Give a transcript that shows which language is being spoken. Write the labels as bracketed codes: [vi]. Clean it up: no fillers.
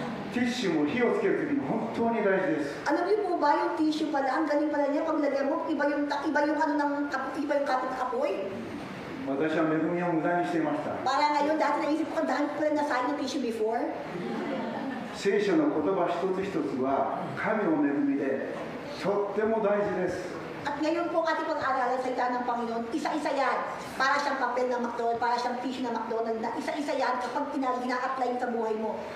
[ja] ティッシュも火をつけるときに本当に大事です。 [tl] Alam niyo po ba, yung tissue pala, ang galing pala niya, pag lagyan mo, iba yung ano ng iba yung kapit ng apoy. [ja] 私は恵みを無駄にしていました。 [tl] Para ngayon, dati naisip ko, dahil ko pala nasayang ng tissue before. [ja] 聖書の言葉一つ一つは神の恵みでとっても大事です。 [tl] At ngayon po ating pag-aaralan sa salita ng Panginoon, isa-isa yan. Para siyang papel ng McDonald's, para siyang tissue ng McDonald's, na isa-isa yan kapag ina-apply sa buhay mo.